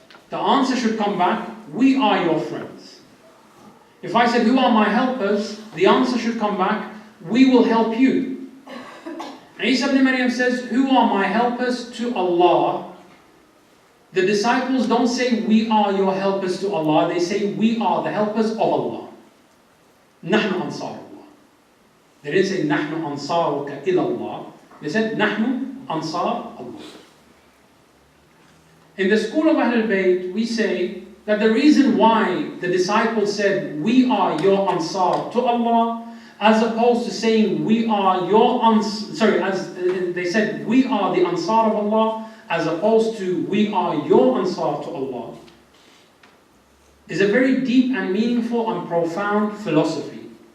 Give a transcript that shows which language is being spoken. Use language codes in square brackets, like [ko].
[en] The answer should come back, we are your friends. If I said, who are my helpers? The answer should come back, we will help you. Isa ibn Maryam says, who are my helpers to Allah? The disciples don't say, we are your helpers to Allah. They say, we are the helpers of Allah. [ar] نحن أنصار الله. [en] They didn't say [ar] نحن أنصارك إلى الله. [en] They said [ar] نحن أنصار [en] Allah. In the school of Ahlul Bayt, we say that the reason why the disciples said we are your Ansar to Allah, as opposed to saying we are your as they said we are the Ansar of Allah, as opposed to we are your Ansar to Allah, is a very deep and meaningful and profound philosophy.